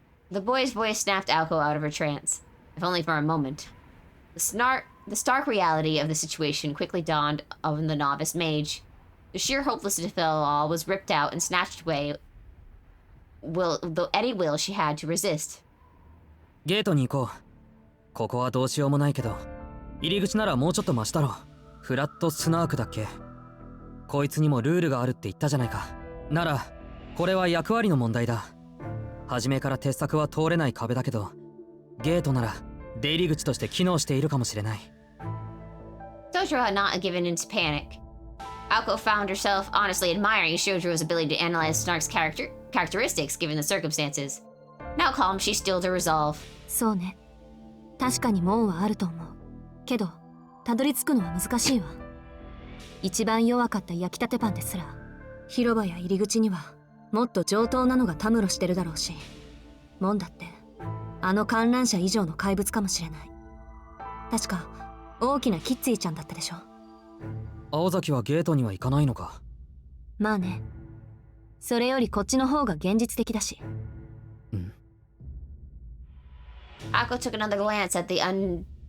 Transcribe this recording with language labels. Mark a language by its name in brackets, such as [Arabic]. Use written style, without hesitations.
[English] The boy's voice snapped Alco out of her trance, if only for a moment. The stark reality of the situation quickly dawned on the novice mage. The sheer hopelessness of it all was ripped out and snatched away, any will she had to resist. [Japanese] ゲートに行こう。ここはどうしようもないけど、入り口ならもうちょっとマシだろ。フラットスナークだっけ。こいつにもルールがあるって言ったじゃないか。なら、これは役割の問題だ。初めから鉄柵は通れない壁だけど、ゲートなら出入り口として機能しているかもしれない。 [English] Shojiro had not given into panic. Alco found herself honestly admiring Shojiro's ability to analyze Snark's characteristics given the circumstances. Now calm, she stilled her resolve. [Japanese] そうね。確かに門はあると思う。けど、たどり着くのは難しいわ。一番弱かった焼きたてパンですら、広場や入り口にはもっと上等なのがたむろしてるだろうし、門だってあの観覧車以上の怪物かもしれない。確か大きなキッツィちゃんだったでしょ。青崎はゲートには行かないのか。まあね。それよりこっちの方が現実的だし。 [English] Alco took another glance at the undilating.